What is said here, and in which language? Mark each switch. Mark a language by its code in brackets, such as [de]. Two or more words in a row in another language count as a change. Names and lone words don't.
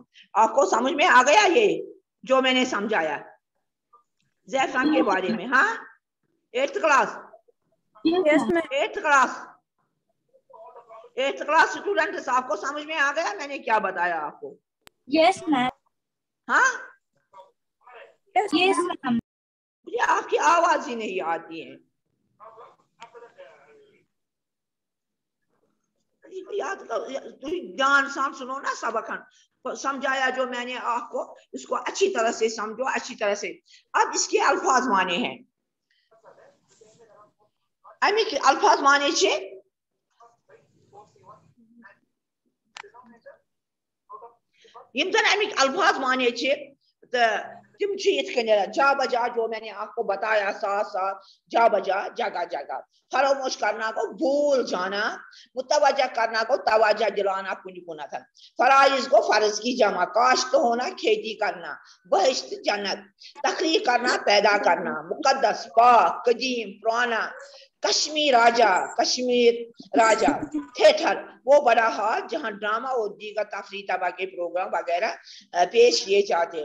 [hi] आपको समझ में आ गया ये जो मैंने समझाया ज़ैफ़रान के बारे में? हाँ [en] 8th class 8th class students [hi] आपको समझ में आ गया मैंने क्या बताया आपको? [en] yes ma'am. [hi] हाँ [en] yes ma'am. [hi] मुझे आपकी आवाज ही नहीं आती है। याद ध्यान से सुनो ना सबक समझाया जो मैंने आपको इसको अच्छी तरह से समझो अच्छी तरह से। अब इसके अल्फाज माने हैं अमिक अल्फाज माने अमिक अल्फाज माने तम जा बजा जो मैंने आपको बताया साथ साथ जा बजा जगह जगह फरामोश करना को भूल जाना मुतवज्जा करना को तवज्जा दिलाना कुछ कुनत फराइज को फर्ज की जमा काश्त होना खेती करना बहिश्त जन्नत तकरीर करना पैदा करना मुकद्दस पाक कदीम पुराना कश्मीर राजा थिएटर वो बड़ा हॉल जहां ड्रामा और दीगर तफरीह तबा के प्रोग्राम वगैरह पेश किए जाते हैं।